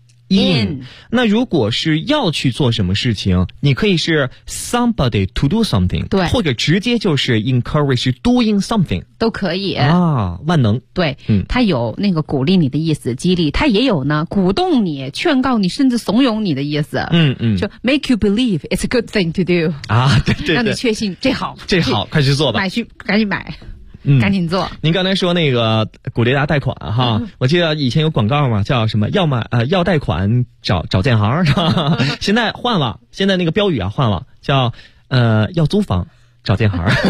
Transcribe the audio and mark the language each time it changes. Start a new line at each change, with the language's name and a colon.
Chinese: in。 那如果是要去做什么事情，你可以是
English: somebody to do something，
Chinese: 对，或者直接就是
English: encourage doing something，
Chinese: 都可以啊，万能。对，它有那个鼓励你的意思，激励，它也有呢，鼓动你，劝告你，甚至怂恿你的意思。
English: 就 make you believe it's a good thing to do
Chinese: 啊，对对对，让你确信这好，这好，快去做吧，买去，赶紧买。赶紧做。您刚才说那个古雷达贷款哈，我记得以前有广告嘛，叫什么要买要贷款找建行，现在换了，现在那个标语啊换了，叫要租房找建行。